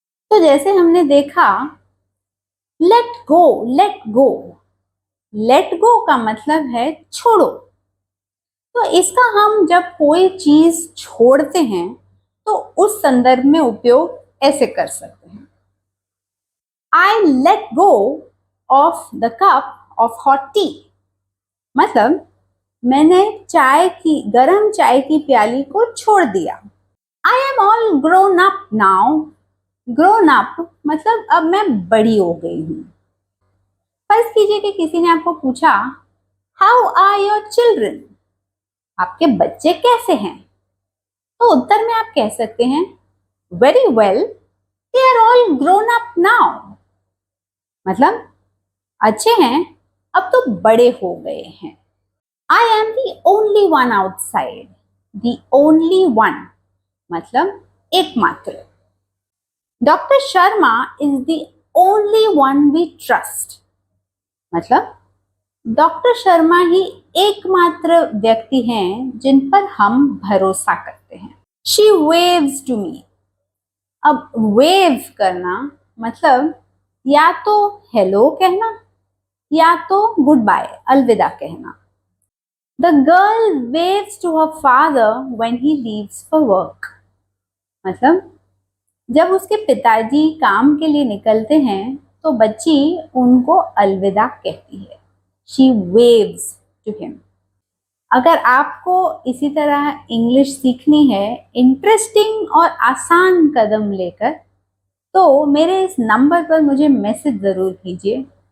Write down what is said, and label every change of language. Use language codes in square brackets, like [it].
[hi] तो जैसे हमने देखा, let go, let go, let go का मतलब है छोड़ो। तो इसका हम जब कोई चीज छोड़ते हैं तो उस संदर्भ में उपयोग ऐसे कर सकते हैं। [en] I let go of the cup of hot tea। [hi] मतलब मैंने गरम चाय की प्याली को छोड़ दिया। [en] I am all grown up now। [hi] grown up मतलब अब मैं बड़ी हो गई हूँ। फर्ज कीजिए कि किसी ने आपको पूछा, [en] How are your children? [hi] आपके बच्चे कैसे हैं? तो उत्तर में आप कह सकते हैं, [en] Very well, they are all grown up now। [hi] मतलब अच्छे हैं, अब तो बड़े हो गए हैं। [en] I am the only one outside। The only one [hi] मतलब एकमात्र। [en] Doctor Sharma is the only one we trust। [hi] मतलब डॉक्टर शर्मा ही एकमात्र व्यक्ति हैं जिन पर हम भरोसा करते हैं। [en] She waves to me। [hi] अब वेव करना मतलब या तो हेलो कहना या तो गुड बाय, अलविदा कहना। [en] The girl waves to her father when he leaves for work। [hi] मतलब जब उसके पिताजी काम के लिए निकलते हैं तो बच्ची उनको अलविदा कहती है। [en] She waves to him। [hi] अगर आपको इसी तरह इंग्लिश सीखनी है इंटरेस्टिंग और आसान कदम लेकर, तो मेरे इस नंबर पर मुझे मैसेज ज़रूर कीजिए।